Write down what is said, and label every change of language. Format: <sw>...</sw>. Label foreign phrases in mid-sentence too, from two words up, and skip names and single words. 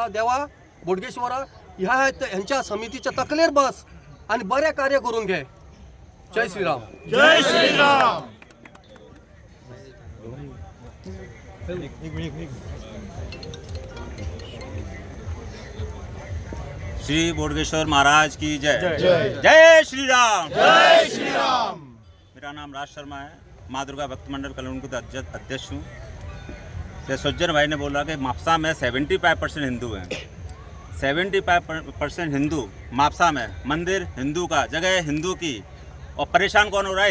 <kok>देवा बोडगेश्वरा ह्यांच्या समितीच्या तकलेर बस आनी बरें कार्य करून घे.</kok> <hi>जय श्रीराम. जय श्रीराम. श्री बोडगेश्वर महाराज की जय. जय श्री राम. जय श्रीराम. मेरा नाम राज शर्मा है, माँ दुर्गा भक्त मंडल कल्याणपुर का अध्यक्ष हूँ. जैसे सज्जन भाई ने बोला कि मापसा में 75% हिंदू हैं. 75% हिंदू मापसा में, मंदिर हिंदू का, जगह हिंदू की, और परेशान कौन हो रहा है?</hi>